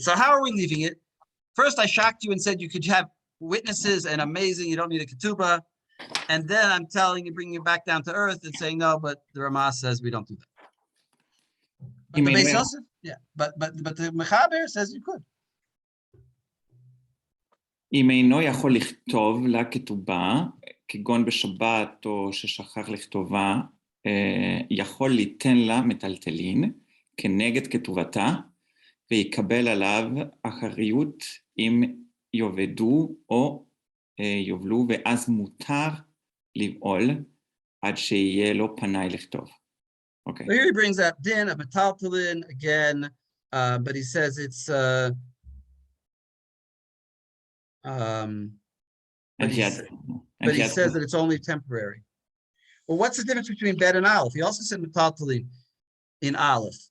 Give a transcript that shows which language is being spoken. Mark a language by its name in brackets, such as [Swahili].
[English] So how are we leaving it? First, I shocked you and said you could have witnesses and amazing. You don't need a ketubah. and then I'm telling you, bringing you back down to earth and saying no, but the Ramah says we don't do that. But the Beis Yosef, yeah, but the Mechaber says you could. [Hebrew] אם אינו יכול לכתוב לה כתובה, כגון בשבת או ששכח לכתובה, יכול ליתן לה מטלטלין כנגד כתובתה, ויקבל עליו אחריות אם יאבדו או יובלו, ואז מותר לבעול עד שיהיה לו פנאי לכתוב. [English] Okay. So here he brings up din of metaltalin again, but he says it's but he says that it's only temporary. Well, what's the difference between bet and aleph? He also said metaltalin in aleph.